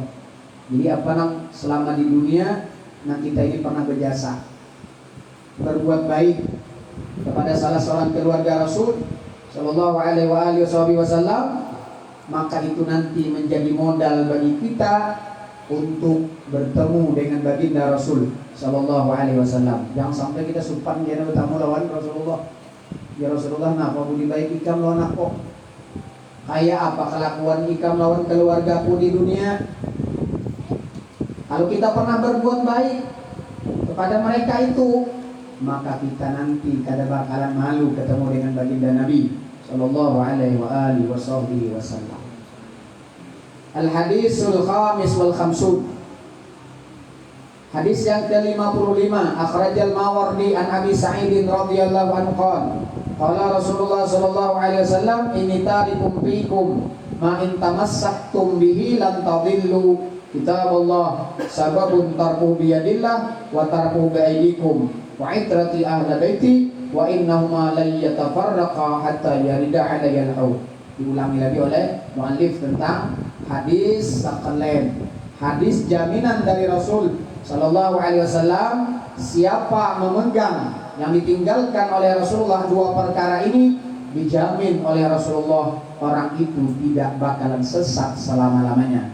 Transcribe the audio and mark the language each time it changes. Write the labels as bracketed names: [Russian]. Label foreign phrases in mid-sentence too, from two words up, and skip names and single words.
[Indonesian] Jadi selama di dunia kita ini pernah berjasa, berbuat baik kepada salah seorang keluarga Rasul [Arabic] صلى الله عليه وسلم, [Indonesian] maka itu nanti menjadi modal bagi kita untuk bertemu dengan baginda Rasul [Arabic] صلى الله عليه وسلم. [Banjar] Jangan sampai kita supan dia bertemu lawan Rasulullah. Ya Rasulullah, napa budi baik ikam lawan aku? Kayak apa kelakuan ikam lawan keluargaku di dunia? [Indonesian] Kalau kita pernah berbuat baik kepada mereka itu, maka kita nanti kada bakalan malu ketemu dengan baginda Nabi [Arabic] صلى الله عليه وسلم. الحديث الخامس والخمسون. [Indonesian] Hadis yang ke-55, [Arabic] أخرج الماوردي عن أبي سعيد رضي الله عنه قال رسول الله صلى الله عليه وسلم إني تارك فيكم ما إن تمسكتم به لن تضلوا كتاب الله سبب ترك بيد الله وترك بأيديكم وعترتي أهل بيتي وإنهما لا يتفرقا حتى يردا علي الحوض. [Indonesian] Diulangi lagi oleh muallif tentang hadis sakalen, hadis jaminan dari Rasul [Arabic] صلى الله عليه وسلم. [Indonesian] Siapa memegang yang ditinggalkan oleh Rasulullah dua perkara ini, dijamin oleh Rasulullah orang itu tidak bakalan sesat selama-lamanya.